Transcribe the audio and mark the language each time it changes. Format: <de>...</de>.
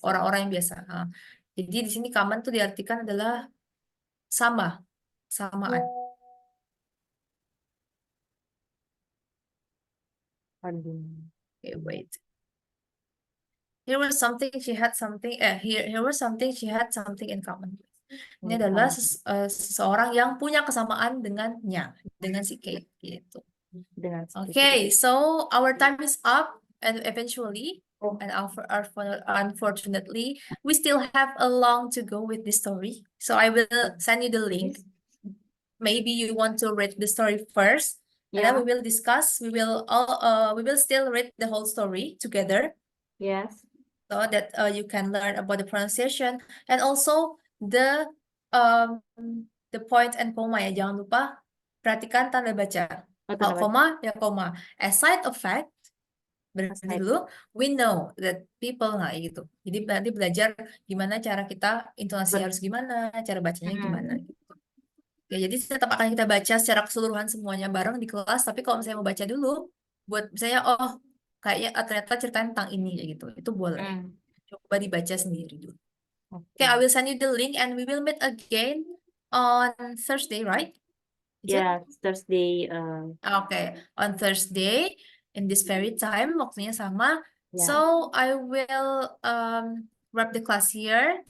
<id>orang-orang yang biasa. Jadi di sini common tuh diartikan adalah sama, samaan.</id> <en>Ordinary. Okay, wait. Here was something she had something. Here was something she had something in common with.</en> <id>Ini adalah seseorang yang punya kesamaan dengannya, dengan si Kate gitu. Dengan</id> <en>Okay, so our time is up, and eventually, Oh. and unfortunately, we still have a long to go with this story. So I will send you the link. Maybe you want to read the story first, and then Yeah. we will discuss. We will still read the whole story together, Yes. so that you can learn about the pronunciation and also um the point and comma ya.</en> <id>Jangan lupa perhatikan tanda baca. Oh, tanda baca. koma ya koma. As side of fact, berarti</id> <en>Aside.</en> <id>dulu we know that people nggak gitu. Jadi nanti belajar gimana cara kita intonasi harus gimana, cara bacanya gimana gitu. Ya, jadi tetap akan kita baca secara keseluruhan semuanya bareng di kelas. Tapi kalau misalnya mau baca dulu, buat misalnya kayaknya ternyata cerita tentang ini ya gitu, itu boleh. Coba dibaca sendiri dulu.</id> <en>Okay, I will send you the link and we will meet again on Thursday, right? Is it? Yeah, Thursday. Okay, on Thursday in this very time, waktunya sama. Yeah. So I will wrap the class here.</en>